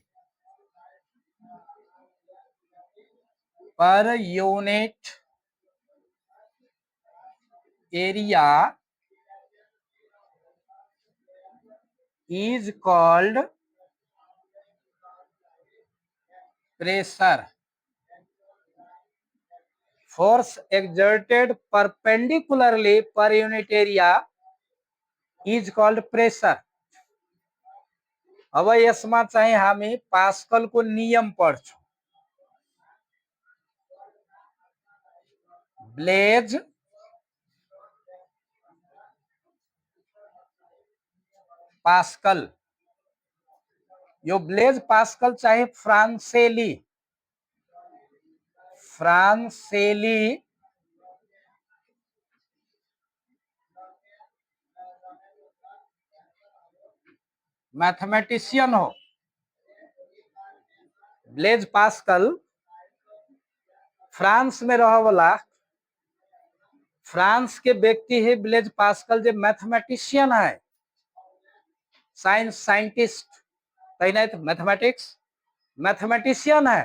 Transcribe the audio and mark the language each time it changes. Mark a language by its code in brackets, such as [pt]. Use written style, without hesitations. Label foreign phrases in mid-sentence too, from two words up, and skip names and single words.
[en] per unit area is called pressure. Force exerted perpendicularly per unit area is called pressure. [ne] अब यसमा चाहिँ हामी पास्कल को नियम पढ्छौं। ब्लेज पास्कल, यो ब्लेज पास्कल चाहिँ फ्रांसेली मैथमेटिशियन हो। [hi] ब्लेज पास्कल फ्रांस में रह वाला फ्रांस के व्यक्ति है ब्लेज पास्कल, जो मैथमेटिशियन है, [en] science scientist, mathematics mathematician [hi] है।